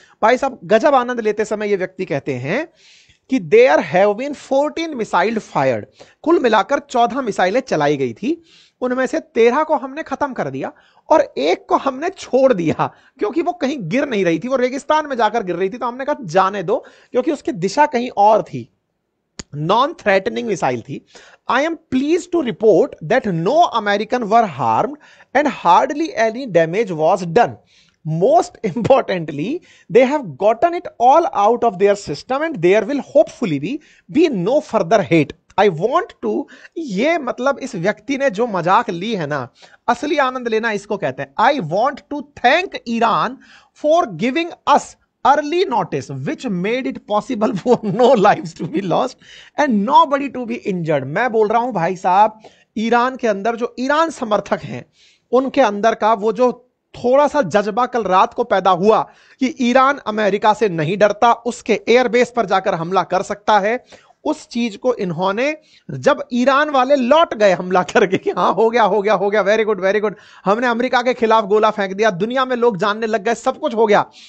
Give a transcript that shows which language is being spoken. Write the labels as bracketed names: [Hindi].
[Hindi] भाई साहब गजब आनंद लेते समय ये व्यक्ति कहते हैं कि [English] there have been 14 missile fired, [Hindi] कुल मिलाकर 14 मिसाइलें चलाई गई थी, उनमें से 13 को हमने खत्म कर दिया और एक को हमने छोड़ दिया क्योंकि वो कहीं गिर नहीं रही थी, वो रेगिस्तान में जाकर गिर रही थी, तो हमने कहा जाने दो क्योंकि उसकी दिशा कहीं और थी, नॉन थ्रेटनिंग मिसाइल थी। [English] I am pleased to report that no American were harmed and hardly any damage was done. Most importantly, they have gotten it all out of their system and there will hopefully be no further hate. I want to, [Hindi] ये मतलब इस व्यक्ति ने जो मजाक ली है ना, असली आनंद लेना इसको कहते हैं। [English] I want to thank Iran for giving us early notice which made it possible for no lives to be lost and nobody to be injured. [Hindi] मैं बोल रहा हूं भाई साहब, ईरान के अंदर जो ईरान समर्थक हैं उनके अंदर का वो जो थोड़ा सा जज्बा कल रात को पैदा हुआ कि ईरान अमेरिका से नहीं डरता, उसके एयरबेस पर जाकर हमला कर सकता है, उस चीज को इन्होंने जब ईरान वाले लौट गए हमला करके कि हाँ हो गया हो गया हो गया, [English] very good very good, [Hindi] हमने अमेरिका के खिलाफ गोला फेंक दिया, दुनिया में लोग जानने लग गए, सब कुछ हो गया,